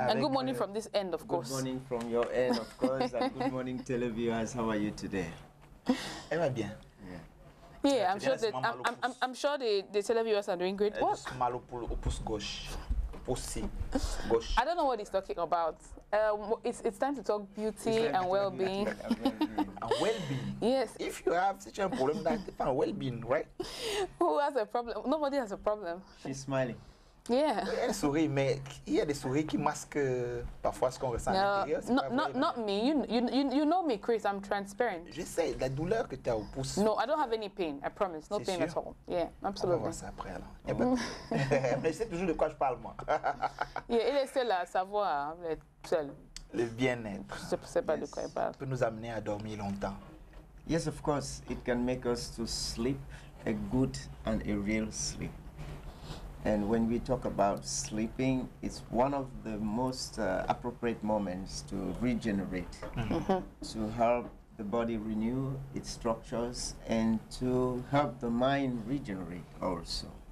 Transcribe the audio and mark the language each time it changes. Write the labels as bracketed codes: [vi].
[en] And good morning from this end, of course. Good morning from your end, of course, and good morning, televiewers. How are you today? [fr] Elle va bien. [en] Yeah, I'm sure the televiewers are doing great. [fr] Elle a juste mal au pouce gauche. Pouce gauche. [en] I don't know what he's talking about. It's time to talk beauty and well-being. And well-being. Yes. If you have such a problem, that depends on well-being, right? Who has a problem? Nobody has a problem. She's smiling. Yeah. [fr] Elle sourit, mais il y a des souris qui masquent parfois ce qu'on ressent à l'intérieur. [en] Not me. You know me, Chris. I'm transparent. [fr] Je sais, la douleur que tu as au pouce. [en] No, I don't have any pain. I promise. No pain at all. Yeah, absolutely. [fr] On va voir ça après alors. Mais je sais toujours de quoi je parle moi. Yeah, il est seul à savoir, il est seul. Le bien-être. Je ne sais pas de quoi il parle. Peut nous amener à dormir longtemps. [en] Yes, of course, it can make us to sleep a good and a real sleep. And when we talk about sleeping, it's one of the most appropriate moments to regenerate, to help the body renew its structures, and to help the mind regenerate also.